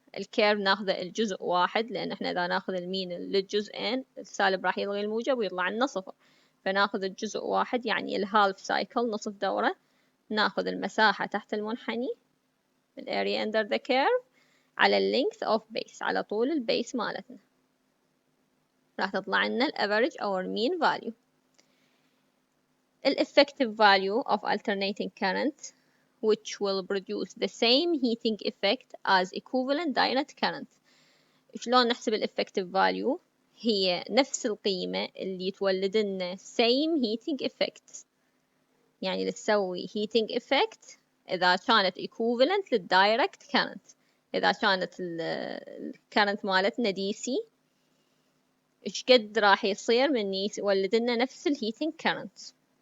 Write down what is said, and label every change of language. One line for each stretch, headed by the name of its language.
Arabic: الكيرف ناخذه الجزء واحد، لان احنا اذا ناخذ المين للجزئين السالب راح يلغي الموجب ويطلع لنا صفر، فناخذ الجزء واحد يعني الهالف سايكل نصف دورة. ناخذ المساحة تحت المنحني الاريا
English: under the curve
Arabic: على اللينث اوف بيس، على طول البيس مالتنا، راح تطلع لنا الافريج
English: or mean value. الeffective value of alternating current which will produce the same heating effect as equivalent direct current.
Arabic: شلون نحسب الeffective value؟ هي نفس القيمة اللي تولد لنا
English: same heating effect،
Arabic: يعني تسوي
English: heating effect
Arabic: إذا كانت equivalent لل
English: direct current.
Arabic: إذا كانت current مالتنا DC إيش قد راح يصير من يولد لنا نفس
English: heating current.